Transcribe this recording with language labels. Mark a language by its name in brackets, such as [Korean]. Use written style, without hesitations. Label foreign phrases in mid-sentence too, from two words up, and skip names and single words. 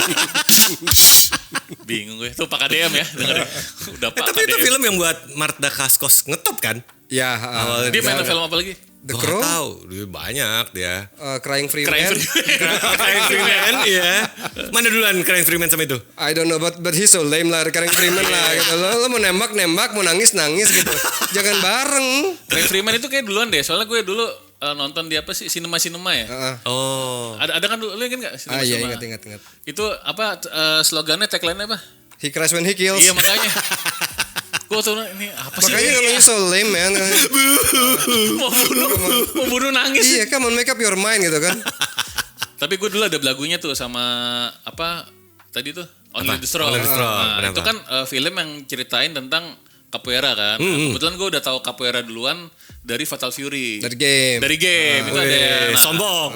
[Indonesian] Bingung gue. Tuh Pak KDM ya, dengerin. Udah Pak Tapi itu KDM. film yang buat Marta Kaskos ngetop kan? Ya, Dia main film apa lagi? The Gua Crow, nggak tahu, dia banyak dia. Crying Freeman. Crying Freeman, iya. Mana duluan Crying Freeman sama itu? [English] I don't know but he's so lame lah, Crying Freeman [Indonesian] lah gitu. Lo mau nembak, mau nangis gitu. Jangan bareng. Craig Freeman itu kayak duluan deh. Soalnya gue dulu nonton di apa sih? Cinema ya? Oh. Ada kan dulu, lu inget gak? Iya, ingat. Itu apa slogannya, tagline-nya apa? [English] He cries when he kills. [Indonesian] Iya makanya. Gue tuh ini apa sih? Makanya namanya [English] so lame man. [Indonesian] mau bunuh nangis. Iya, [English] come on, make up your mind [Indonesian] gitu kan. Tapi gue dulu ada lagunya tuh sama apa tadi tuh Only the Strong. Only the Strong. Nah, Kenapa? itu kan film yang ceritain tentang capoeira kan. Nah, kebetulan gue udah tahu capoeira duluan dari Fatal Fury. Dari game. Itu ada yang sombong